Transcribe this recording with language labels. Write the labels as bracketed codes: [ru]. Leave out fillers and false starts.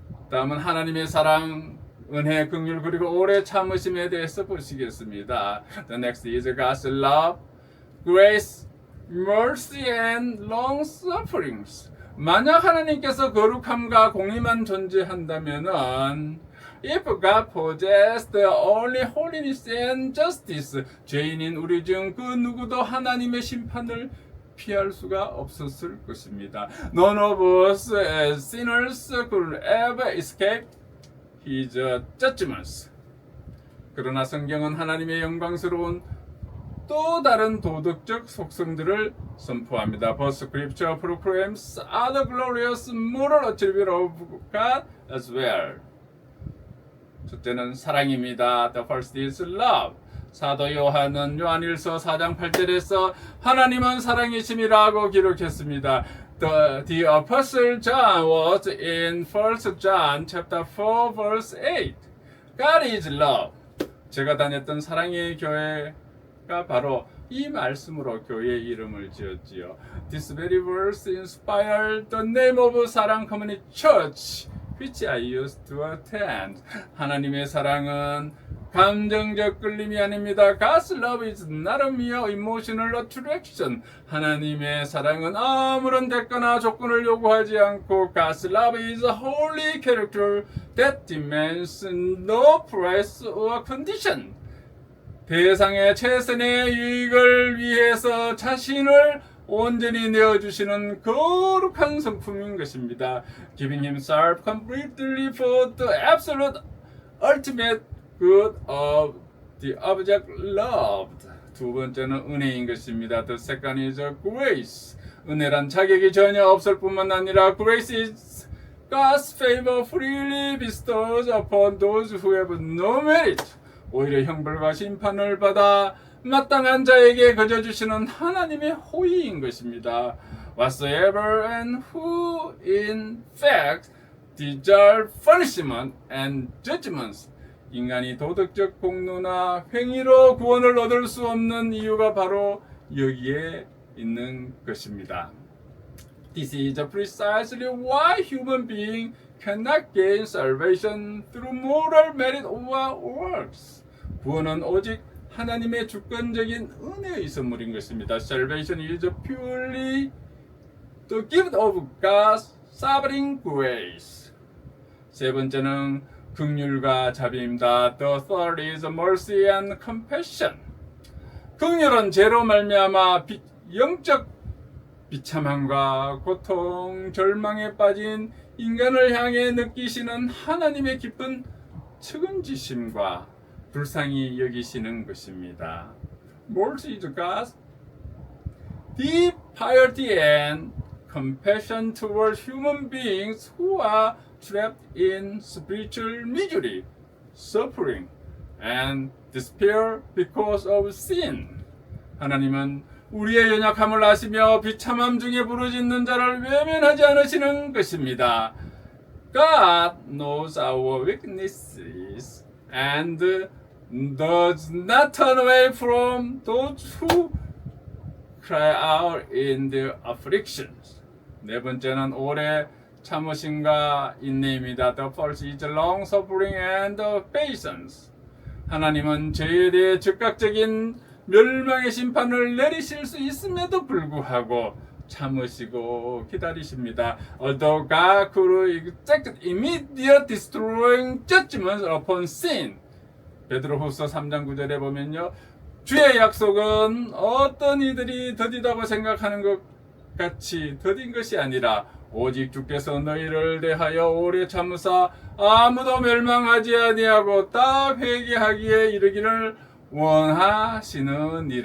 [ko] 다음은 하나님의 사랑, 은혜, 긍휼 그리고 오래 참으심에 대해서 보시겠습니다. [en] The next is God's love, grace, mercy and long sufferings. [ko] 만약 하나님께서 거룩함과 공의만 존재한다면은 [en] If God possessed only holiness and justice, [ko] 죄인인 우리 중 그 누구도 하나님의 심판을 피할 수가 없었을 것입니다. [en] None of us as sinners could ever escape His judgments. [ko] 그러나 성경은 하나님의 영광스러운 또 다른 도덕적 속성들을 선포합니다. [en] But Scripture proclaims other glorious moral attributes of God as well. [ko] 첫째는 사랑입니다. [en] The first is love. [ko] 사도 요한은 요한일서 4장 8절에서 하나님은 사랑이심이라고 기록했습니다. [en] The Apostle John was in 1 John chapter 4 verse 8. God is love. [ko] 제가 다녔던 사랑의 교회 verse가 바로 이 말씀으로 교회의 이름을 지었지요. [en] This very verse inspired the name of Sarang Community Church, which I used to attend. [ko] 하나님의 사랑은 감정적 끌림이 아닙니다. [en] God's love is not a mere emotional attraction. [ko] 하나님의 사랑은 아무런 대가나 조건을 요구하지 않고 [en] God's love is a holy character that demands no price or condition. [ko] 대상의 최선의 유익을 위해서 자신을 온전히 내어주시는 거룩한 성품인 것입니다. [en] Giving himself completely for the absolute ultimate good of the object loved. [ko] 두 번째는 은혜인 것입니다. [en] The second is grace. [ko] 은혜란 자격이 전혀 없을 뿐만 아니라 [en] grace is God's favor freely bestowed upon those who have no merit. [ko] 오히려 형벌과 심판을 받아 마땅한 자에게 거저주시는 하나님의 호의인 것입니다. [en] Whatsoever and who in fact deserve punishment and judgments. [ko] 인간이 도덕적 공로나 행위로 구원을 얻을 수 없는 이유가 바로 여기에 있는 것입니다. [en] This is precisely why human beings cannot gain salvation through moral merit or works. [ko] 구원은 오직 하나님의 주권적인 은혜의 선물인 것입니다. [en] Salvation is purely the gift of God's sovereign grace. [ko] 세 번째는 긍휼과 자비입니다. [en] The third is mercy and compassion. [ko] 긍휼은 죄로 말미암아 영적 비참함과 고통, 절망에 빠진 인간을 향해 느끼시는 하나님의 깊은 측은지심과 불쌍히 여기시는 것입니다. [en] Mercy is God's deep piety and compassion towards human beings who are trapped in spiritual misery, suffering, and despair because of sin. [ko] 하나님은 우리의 연약함을 아시며 비참함 중에 부르짖는 자를 외면하지 않으시는 것입니다. [en] God knows our weaknesses and does not turn away from those who cry out in their afflictions. [ko] 네 번째는 오래 참으심과 인내입니다. [en] The first is long suffering and patience. [ko] 하나님은 죄에 대해 즉각적인 멸망의 심판을 내리실 수 있음에도 불구하고 참으시고 기다리십니다. [en] Although God could exact immediate destroying judgment upon sin. [ko] 베드로후서 3장 9절에 보면요. 주의 약속은 어떤 이들이 더디다고 생각하는 것 같이 더딘 것이 아니라 오직 주께서 너희를 대하여 오래 참으사 아무도 멸망하지 아니하고 다 회개하기에 이르기를 원하시느니라.